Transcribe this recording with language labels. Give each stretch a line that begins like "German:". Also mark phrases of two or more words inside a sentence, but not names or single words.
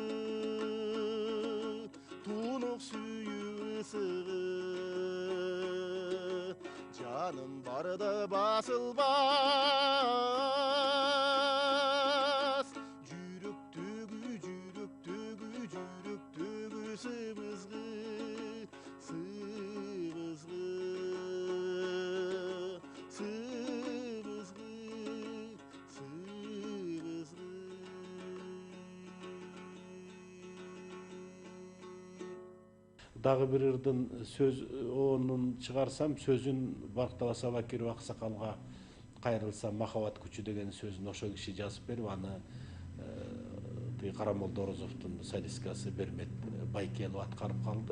Kazakh: тұнық сүйіп ысығы, жаным барда басылбас, жүректегі сыбызғы, сыбызғы, сыбызғы, сыбызғы.
Kyrgyz: Дагы бир ырдын сөз онун чыгарсам, сөзүн Барктала Сабакиров аксакалга кайрылсам, махабат күчү деген сөзүн ошо киши жазып берип, аны Карамолдо Орозовдун солисткасы Бермет Байкелов аткарып калды.